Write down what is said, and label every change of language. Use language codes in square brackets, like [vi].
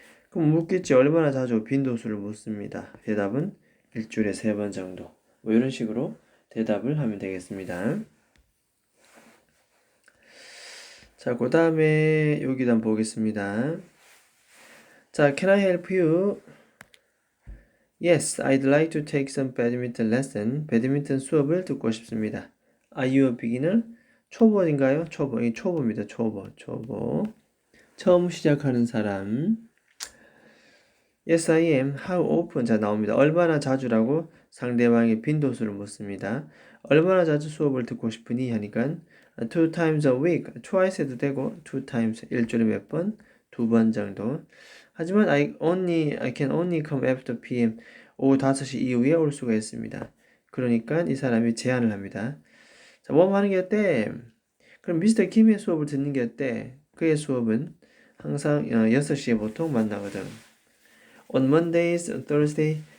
[ko] 그럼 묻겠지 얼마나 자주 빈도수를 묻습니다. 대답은 일주일에 3번 정도. 뭐 이런 식으로 대답을 하면 되겠습니다. 자, 그 다음에 여기도 한번 보겠습니다. [en] 자, can I help you? Yes, I'd like to take some badminton lesson. [ko] 배드민턴 수업을 듣고 싶습니다. [en] Are you a beginner? [ko] 초보인가요? 초보. 이 초보입니다. 초보. 처음 시작하는 사람. [en] Yes, I am. How often? [ko] 자, 나옵니다. 얼마나 자주라고 상대방의 빈도수를 묻습니다. 얼마나 자주 수업을 듣고 싶으니? 하니까 [en] 2 times a week. [ko] twice 해도 되고 2 times. 일주일에 몇 번? 2번 정도. [en] 하지만 I can only come after PM. [ko] 오후 5시 이후에 올 수가 있습니다. 그러니까 이 사람이 제안을 합니다. 자, 뭐 하는 게 어때? 그럼 미스터 김의 수업을 듣는 게 어때? 그의 수업은 항상 6시에 보통 만나거든. [en] On Mondays, Thursday.